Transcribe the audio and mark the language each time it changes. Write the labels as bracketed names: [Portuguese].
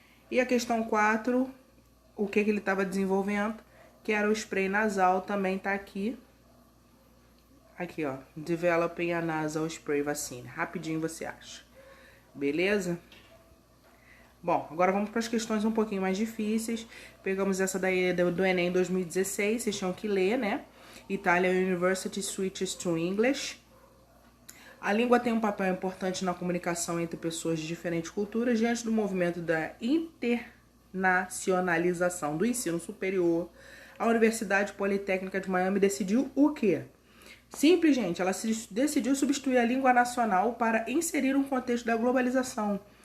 [Portuguese] E a questão 4, o que ele estava desenvolvendo, que era o spray nasal, também tá aqui. Aqui, ó, [English] developing a nasal spray vaccine. [Portuguese] Rapidinho você acha. Beleza? Bom, agora vamos para as questões um pouquinho mais difíceis. Pegamos essa daí do Enem 2016, vocês tinham que ler, né? [English] Italian University switches to English. [Portuguese] A língua tem um papel importante na comunicação entre pessoas de diferentes culturas. Diante do movimento da internacionalização do ensino superior, a Universidade Politécnica de Miami decidiu o quê? Simples, gente. Ela decidiu substituir a língua nacional para inserir um contexto da globalização.